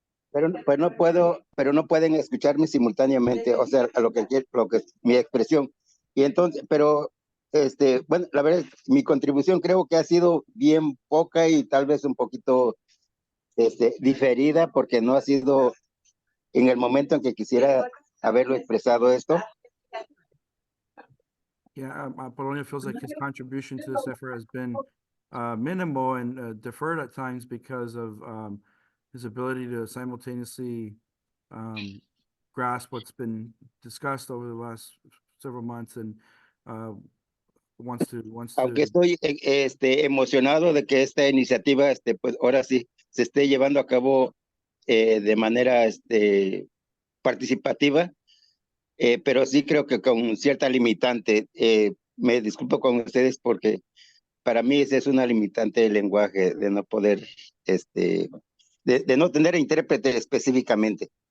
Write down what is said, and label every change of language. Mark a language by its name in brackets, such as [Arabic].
[Spanish] Pero no pueden escucharme simultáneamente, o sea, a lo que mi expresión. Y entonces, pero bueno, la verdad, mi contribución creo que ha sido bien poca y tal vez un poquito diferida, porque no ha sido en el momento en que quisiera haberlo expresado esto. [English] Yeah, Apolonio feels like his contribution to this effort has been minimal and deferred at times because of his ability to simultaneously grasp what's been discussed over the last several months and wants to. [Spanish] Aunque estoy emocionado de que esta iniciativa, pues ahora sí, se esté llevando a cabo de manera participativa, pero sí creo que con cierta limitante. Me disculpo con ustedes porque para mí esa es una limitante del lenguaje, de no poder, de no tener intérprete específicamente,